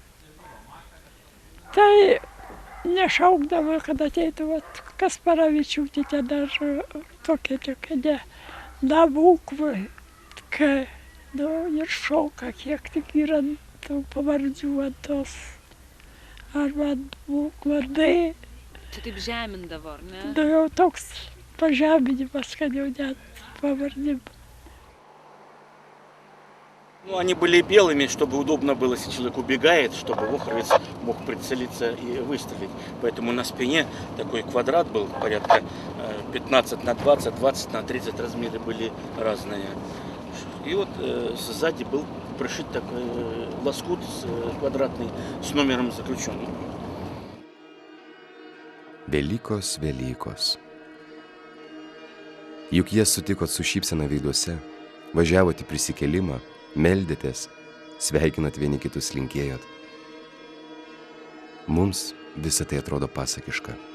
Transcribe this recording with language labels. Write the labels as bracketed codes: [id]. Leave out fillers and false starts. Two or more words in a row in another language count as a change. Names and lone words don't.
[lt] Tai nešaukdavo, kad ateitų, vat, Kasparavičiūtė ten dar tokia, ne, Nabūkva, kai, nu, ir šauka, kiek tik yra tų pavardžių ant tos, arba ant vardai. Čia taip žemindavo, ar ne? Nu, jau toks пожамениmas, kad jau net pavardėm. [ru] Ну, они были белыми, чтобы удобно было, если человек убегает, чтобы вохровец мог прицелиться и выстрелить. Поэтому на спине такой квадрат был, порядка 15 на 20, 20 на 30, размеры были разные. И вот сзади был пришит такой лоскут квадратный с номером заключенного. [lt] Velykos, Velykos. Juk jie sutikot su šypsena veiduose, važiavot į prisikelimą, meldėtės, sveikinat vieni kitus, linkėjot. Mums visą tai atrodo pasakiška.